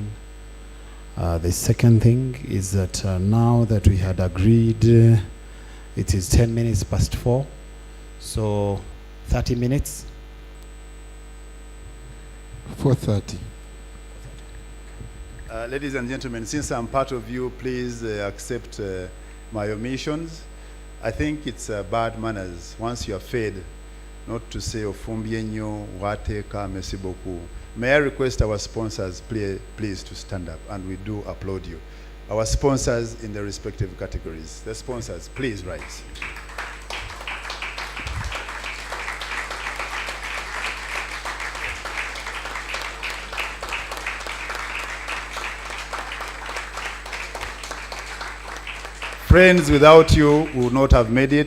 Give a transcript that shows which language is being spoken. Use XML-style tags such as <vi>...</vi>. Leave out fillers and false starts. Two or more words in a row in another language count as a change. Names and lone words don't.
<en>The second thing is that now that we had agreed, it is 10 minutes past 4, so 30 minutes. 4:30. Ladies and gentlemen, since I'm part of you, please accept my omissions. I think it's bad manners once you are fed not to say</en> <lg>ofumbye nnyo wateka</lg> <fr>merci beaucoup.</fr> <en>May I request our sponsors please to stand up, and we do applaud you. Our sponsors in the respective categories. The sponsors, please rise. Friends, without you, we would not have made it.</en>